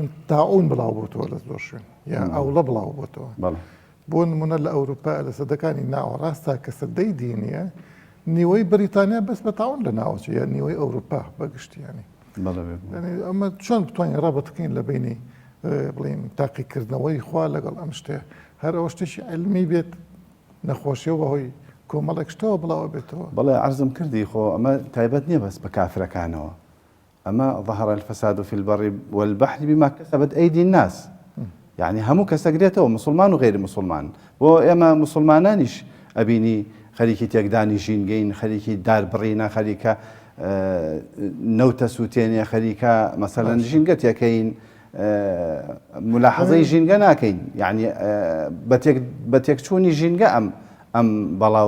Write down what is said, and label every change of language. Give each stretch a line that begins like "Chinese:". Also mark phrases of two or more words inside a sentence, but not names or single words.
Central Kurdish: تاعون بڵاو بۆتەوە لە زۆر شوێن یان ئەوڵە بڵاو بۆتەوە بۆ نمونە لە ئەوروپا لە سەدەکانی ناوەڕاستە کە سەدەی دینیە نیوەی بریتانیا بەس بە تاعون لە ناوچە یان نیوەی ئەوروپا بەگشتیانی ئەمە چۆن بتوانین ڕابەتەکەین لە بینی بڵین تاقیکردنەوەی خوا لەگەڵ ئەم شتێ هەر ئەوە شتێکی علمی بێت نەخۆشیە بەهۆی کۆمەڵێک شتەوە بڵاوە بێتەوە بەڵێ عەرزم کردی خۆ ئەمە تایبەت نییە بەس بە کافرەکانەوە ئەمە
Arabic: ظهر الفساد في البر والبحر بما كسبت أيدي الناس
Central Kurdish: يعني هەموو کەسەگرێتەوە مسلمان و غێری مسلمان بۆ ئێمە مسلمانانیش ئەبینی خەریکی تێکدانی ژینگەین خەریکی داربڕینە خەریکە نەوتە سووتێنێ خەریکە مەسەلەن ژینگە تێکەین ملاحەزەی ژینگە ناکەین یعنی بە تێکچوونی ژینگە ئەم بەڵاو